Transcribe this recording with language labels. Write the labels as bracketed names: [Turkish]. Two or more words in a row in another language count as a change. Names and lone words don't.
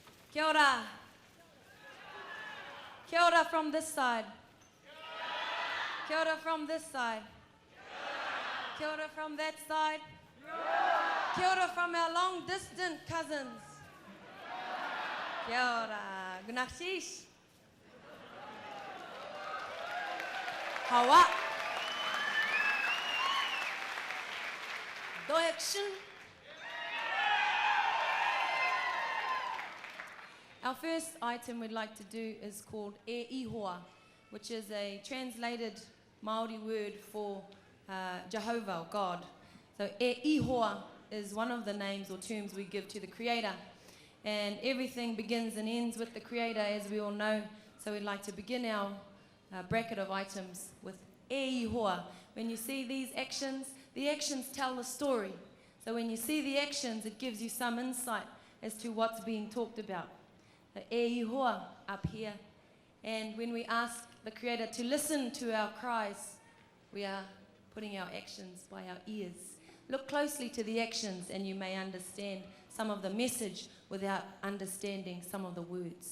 [Māori] Kia ora. Kia ora [English] from this side. [Māori] Kia ora [English] from this side. [Māori] Kia ora [English] from that side. [Māori] Kia ora [English] from our long distant cousins. [Māori] Kia ora. Gunashish. Hawa. [English] Do action. Our first item we'd like to do is called [Māori] e ihoa, [English] which is a translated Maori word for Jehovah, or God. So [Māori] e ihoa [English] is one of the names or terms we give to the Creator. And everything begins and ends with the Creator, as we all know. So we'd like to begin our bracket of items with [Māori] e ihoa. [English] When you see these actions, the actions tell the story. So when you see the actions, it gives you some insight as to what's being talked about. The [Māori] e ihoa [English] up here. And when we ask the Creator to listen to our cries, we are putting our actions by our ears. Look closely to the actions and you may understand some of the message without understanding some of the words.